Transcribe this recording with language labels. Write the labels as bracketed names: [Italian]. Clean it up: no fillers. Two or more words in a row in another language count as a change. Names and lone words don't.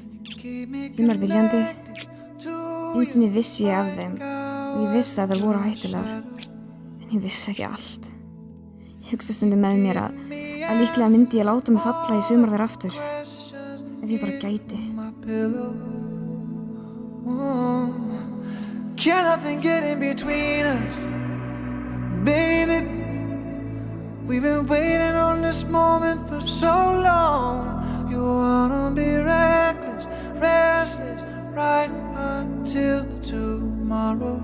[Icelandic] Sumar viljandi. Innst inni vissi ég af þeim og ég vissi að þær voru hættulegar. En ég vissi ekki allt. Ég hugsa stundum með mér að líklega myndi ég láta mig falla í sumar þær aftur. Ef ég bara gæti. [English] Can nothing get in between us, baby? We've been waiting on this moment for so long. You wanna be reckless, restless, right until tomorrow.